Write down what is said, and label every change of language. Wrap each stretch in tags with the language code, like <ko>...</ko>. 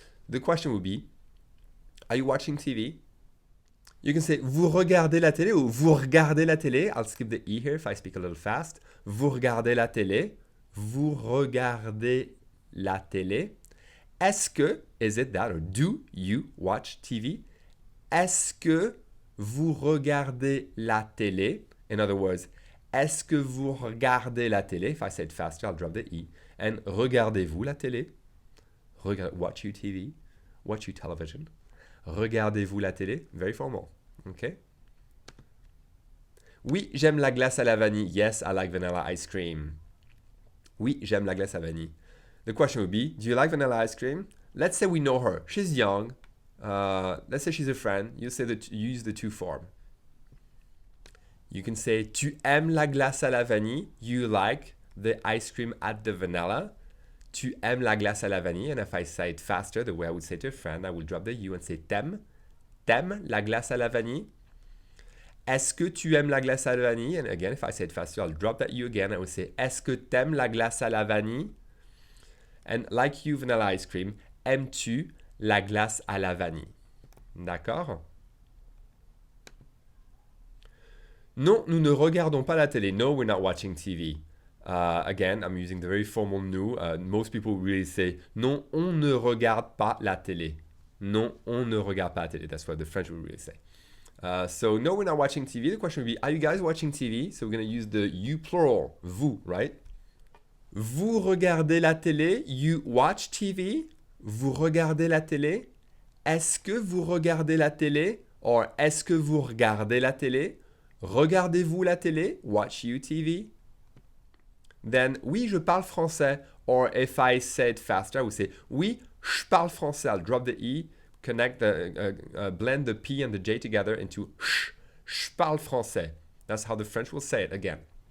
<en>The question would be, are you watching TV? You can say</en> <fr>vous regardez la télé ou vous regardez la télé.</fr> <en>I'll skip the E here if I speak a little fast.</en> <fr>Vous regardez la télé. Vous regardez la télé. Est-ce que,</fr> <en>is it that, or do you watch TV?</en> <fr>Est-ce que vous regardez la télé?</fr> <en>In other words,</en> <fr>est-ce que vous regardez la télé?</fr> <en>If I say it faster, I'll drop the E.</en> <fr>And regardez-vous la télé?</fr> <en>Watch you TV? Watch you television?</en> <fr>Regardez-vous la télé?</fr> <en>Very formal. Okay?</en> <fr>Oui, j'aime la glace à la vanille.</fr> <en>Yes, I like vanilla ice cream.</en> <fr>Oui, j'aime la glace à vanille.</fr> <en>The question would be, do you like vanilla ice cream? Let's say we know her. She's young. Let's say she's a friend. You say that you use the to form. You can say,</en> <fr>tu aimes la glace à la vanille.</fr> <en>You like the ice cream at the vanilla.</en> <fr>Tu aimes la glace à la vanille.</fr> <en>And if I say it faster, the way I would say to a friend, I will drop the you and say t'aimes.</en> <fr>T'aimes la glace à la vanille? Est-ce que tu aimes la glace à la vanille?</fr> <en>And again, if I say it faster, I'll drop that you again. I would say,</en> <fr>est-ce que t'aimes la glace à la vanille?</fr> <en>And like you, vanilla ice cream,</en> <fr>aimes-tu la glace à la vanille? D'accord? Non, nous ne regardons pas la télé.</fr> <en>No, we're not watching TV. Again, I'm using the very formal nous. Most people really say,</en> <fr>non, on ne regarde pas la télé. Non, on ne regarde pas la télé.</fr> <en>That's what the French would really say. So, no, we're not watching TV. The question would be, are you guys watching TV? So, we're going to use the you plural, vous, right?</en> <fr>Vous regardez la télé?</fr> <en>You watch TV?</en> <fr>Vous regardez la télé? Est-ce que vous regardez la télé? Or, est-ce que vous regardez la télé? Regardez-vous la télé?</fr> <en>Watch you TV? Then,</en> <fr>oui, je parle français.</fr> <en>Or, if I say it faster, I would say,</en> <fr>oui, je parle français.</fr> <en>I'll drop the E, connect blend the P and the J together into sh.</en> <fr>Je parle français.</fr> <en>That's how the French will say it again.</en>